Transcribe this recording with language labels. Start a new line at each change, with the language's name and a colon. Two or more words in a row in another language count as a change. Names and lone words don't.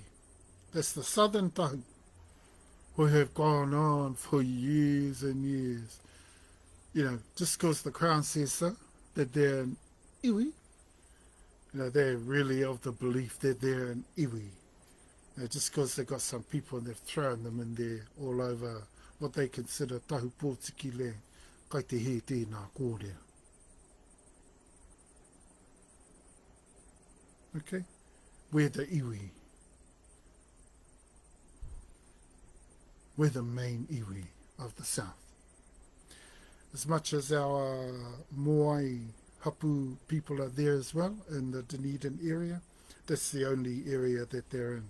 English: That's the southern Tahu, who have gone on for years and years. Just because the Crown says so, that they're an iwi, they're really of the belief that they're an iwi. Just because they've got some people and they've thrown them in there all over what they consider
Māori: Tahu Pōtiki land, kai te he tēnā kōrero.
English: Okay? We're the iwi. We're the main iwi of the south. As much as our
Māori: Moai Hapu
English: people are there as well in the Dunedin area, that's the only area that they're in.